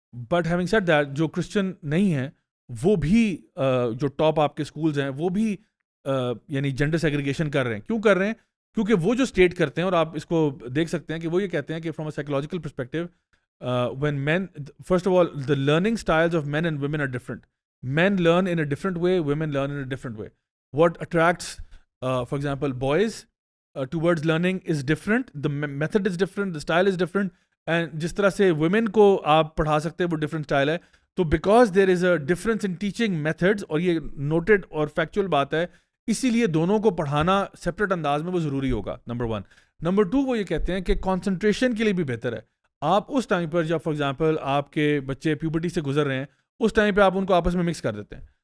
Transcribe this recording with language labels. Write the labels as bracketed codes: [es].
[en] but having said that [ur] جو Christian نہیں ہیں وہ بھی جو ٹاپ آپ کے اسکولز ہیں وہ بھی یعنی جینڈر سیگریگیشن کر رہے ہیں. کیوں کر رہے ہیں؟ کیونکہ وہ جو اسٹیٹ کرتے ہیں, اور آپ اس کو دیکھ سکتے ہیں کہ وہ یہ کہتے ہیں کہ [en] From a psychological perspective when men, first of all, the learning styles of men and women are different. Men learn in a different way, women learn in a different way. What attracts, for example, boys towards learning is different, the method is different, the style is different, and [ur] جس طرح سے women کو آپ پڑھا سکتے ہیں وہ different style ہے. تو [en] because there is a difference in teaching methods, [ur] اور یہ noted اور factual بات ہے, اسی لیے دونوں کو پڑھانا separate انداز میں وہ ضروری ہوگا, [en] number one. number two, [ur] وہ یہ کہتے ہیں کہ concentration کے لیے بھی بہتر ہے. آپ اس ٹائم پر جب [en] for example [ur] آپ کے بچے پیوبرٹی سے گزر رہے ہیں, اس ٹائم پہ آپ ان کو آپس میں مکس کر دیتے ہیں.